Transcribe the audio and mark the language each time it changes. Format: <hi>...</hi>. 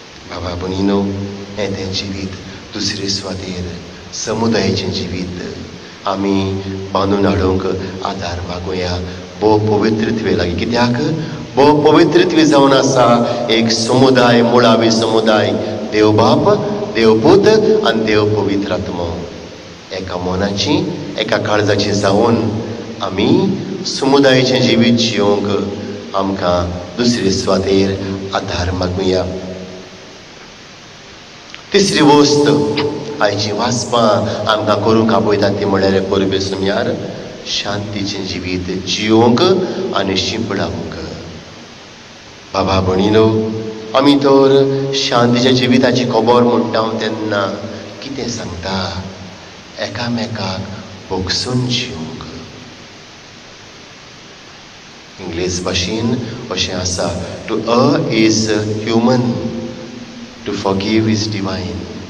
<kok>बाबा भणीनो हें तें जिवीत दुसरे सुवातेर समुदायाचें जिवीत आमी बांदून हाडूंक आदार मागुया भोव पवित्रत्वे लागीं. कित्याक भोव पवित्रत्वे जावन आसा एक समुदाय, मुळावी समुदाय, देव बाप, देव पूत आनी देव पवित्र आत्मो. एका मोनाची एका काळजाची जावन आमी समुदायाचें जिवीत जियोंक आमकां दुसरे सुवातेर आदार मागुया. तिसरी वस्त आयची वाचपां आमकां करूंक आपयतात ती म्हळ्यार परबे सुमयार शांतीचें जिवीत जियोंक आनी शिंपडावंक. बाबा भणीनो आमी तर शांतीच्या जिविताची खबर म्हणटा तेन्ना कितें सांगता? एकामेकाक भोगसून जियोंक. इंग्लीश भाशेन अशें आसा,</kok> <en>To err is human, to forgive is divine.</en>